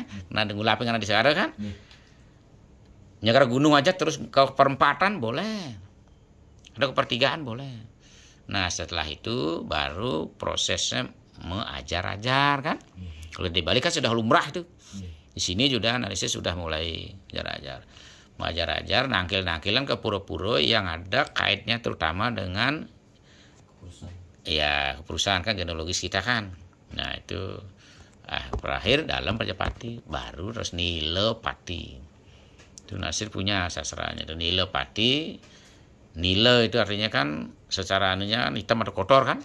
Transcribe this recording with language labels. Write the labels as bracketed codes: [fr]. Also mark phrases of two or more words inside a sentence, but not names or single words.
[id] Nah ngulapin karena di segara kan, Nyagara gunung aja terus ke perempatan boleh, ada ke pertigaan boleh. Nah setelah itu baru prosesnya mengajar-ajar kan. Kalau di Bali kan sudah lumrah itu. Di sini juga analisis sudah mulai ajar-ajar. Mengajar-ajar, nangkil-nangkilan ke pura-pura yang ada kaitnya terutama dengan ya perusahaan kan, genealogis kita kan. Nah itu terakhir dalam Pajapati, baru terus Nilapati. Itu Nasir punya sastranya itu Nilapati. Nila itu artinya kan secara anunya kan hitam atau kotor kan.